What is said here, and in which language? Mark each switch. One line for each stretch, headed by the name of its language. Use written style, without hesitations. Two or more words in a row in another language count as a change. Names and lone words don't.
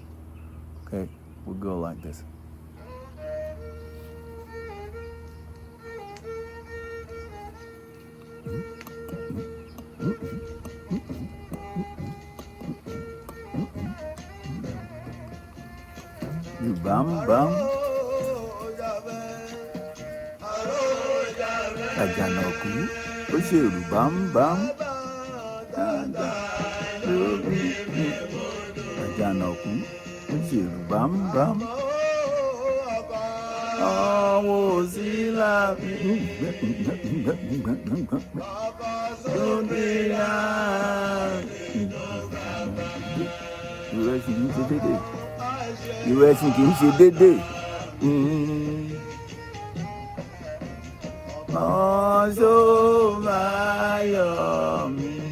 English: Okay, we'll go like this. Bam bam.
Yoruba: Àjànàkú ó ṣèrù bam bam. Àjànàkú ó ṣèrù bam bam. Ọmọ òsì láàbí. Ìrẹsì kì í ṣe dédé. Ìrẹsì kì í ṣe dédé. Ọ̀ṣọ́ máa yọ̀ mí.